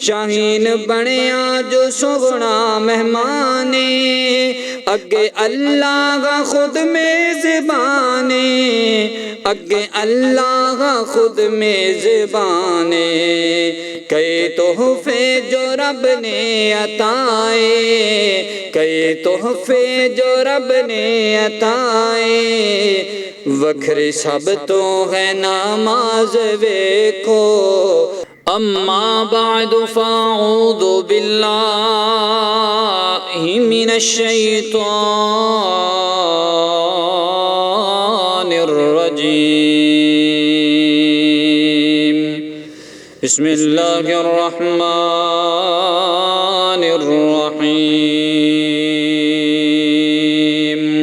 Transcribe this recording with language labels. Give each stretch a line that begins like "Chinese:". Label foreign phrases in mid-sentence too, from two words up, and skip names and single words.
Punjabi: شاہین بنیا جو سوہنا مہمانے، اگے اللہ خود میزبانے، اگے اللہ خود میزبانے. کئی تحفے جو رب نے عطائے، کئی تحفے جو رب نے عطائے، وکھرے سب تو ہے نماز ویکھو.
Arabic: أما بعد فأعوذ بالله من الشيطان الرجيم. بسم الله الرحمن الرحيم.